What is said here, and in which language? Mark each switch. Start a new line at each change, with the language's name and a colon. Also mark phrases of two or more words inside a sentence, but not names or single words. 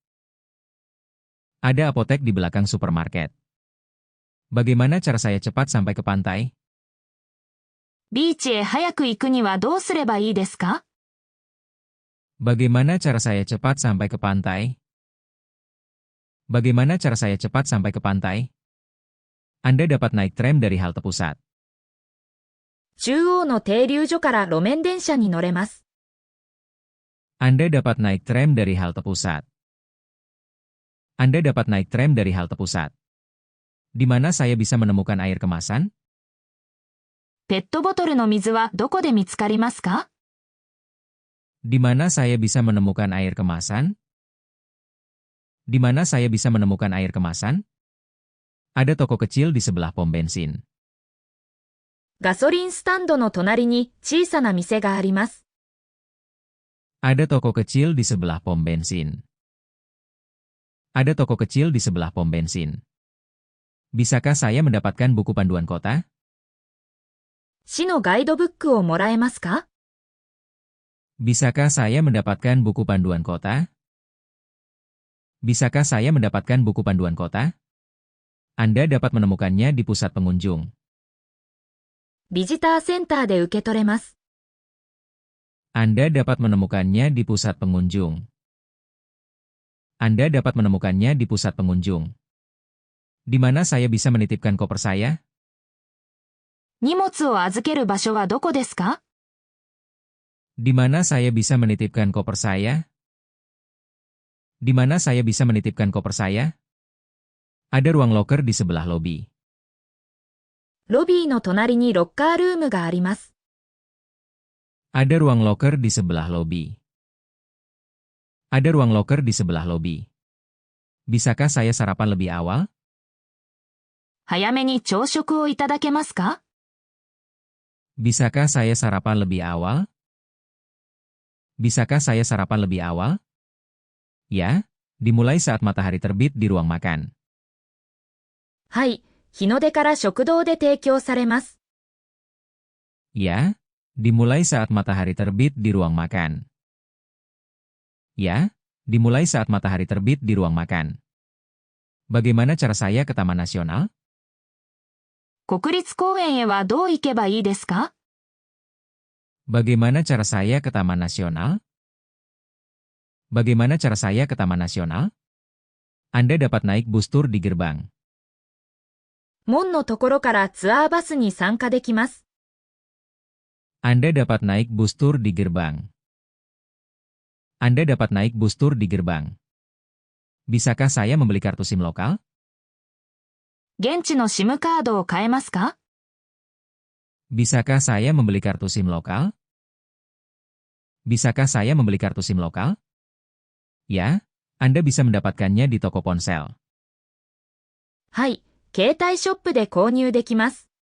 Indonesian: Ada apotek di belakang supermarket. Bagaimana cara saya cepat sampai ke pantai?
Japanese: ビーチへ早く行くにはどうすればいいですか？
Indonesian: Bagaimana cara saya cepat sampai ke pantai? Bagaimana cara saya cepat sampai ke pantai? Anda dapat naik tram dari halte pusat.
Japanese: 中央の停留所から路面電車に乗れます。
Indonesian: Anda dapat naik tram dari halte pusat. Anda dapat naik tram dari halte pusat. Di mana saya bisa menemukan air kemasan?
Japanese: ペットボトルの水はどこで見つかりますか？
Indonesian: Di mana saya bisa menemukan air kemasan? Di mana saya bisa menemukan air kemasan? Ada toko kecil di sebelah pom bensin.
Japanese: ガソリンスタンドの隣に小さな店があります。
Indonesian: Ada toko kecil di sebelah pom bensin. Ada toko kecil di sebelah pom bensin. Bisakah saya mendapatkan buku panduan kota?
Japanese: 市のガイドブックをもらえますか？
Indonesian: Bisakah saya mendapatkan buku panduan kota? Bisakah saya mendapatkan buku panduan kota? Anda dapat menemukannya di pusat pengunjung.
Japanese: ビジターセンターで受け取れます。
Indonesian: Anda dapat menemukannya di pusat pengunjung. Anda dapat menemukannya di pusat pengunjung. Di mana saya bisa menitipkan koper saya?
Japanese: 荷物を預ける場所はどこですか？
Indonesian: Di mana saya bisa menitipkan koper saya? Di mana saya bisa menitipkan koper saya? Ada ruang loker di sebelah lobi.
Japanese: ロビーの隣にロッカールームがあります。
Indonesian: Ada ruang loker di sebelah lobi. Ada ruang loker di sebelah lobi. Bisakah saya sarapan lebih awal?
Japanese: 早めに朝食をいただけますか？
Indonesian: Bisakah saya sarapan lebih awal? Bisakah saya sarapan lebih awal? Ya, dimulai saat matahari terbit di ruang makan.
Japanese: はい、日の出から食堂で提供されます。
Indonesian: Ya, dimulai saat matahari terbit di ruang makan. Ya, dimulai saat matahari terbit di ruang makan. Bagaimana cara saya ke Taman Nasional?
Japanese: 国立公園へはどう行けばいいですか？
Indonesian: Bagaimana cara saya ke Taman Nasional? Bagaimana cara saya ke Taman Nasional? Anda dapat naik bus tur di gerbang.
Japanese: 門のところからツアーバスに参加できます。
Indonesian: Anda dapat naik bus tur di gerbang. Anda dapat naik bus tur di gerbang. Bisakah saya membeli kartu SIM lokal?
Japanese: 現地の SIM カードを買えますか？
Indonesian: Bisakah saya membeli kartu SIM lokal? Bisakah saya membeli kartu SIM lokal? Ya, Anda bisa mendapatkannya di toko ponsel.
Japanese: はい、携帯ショップで購入できます。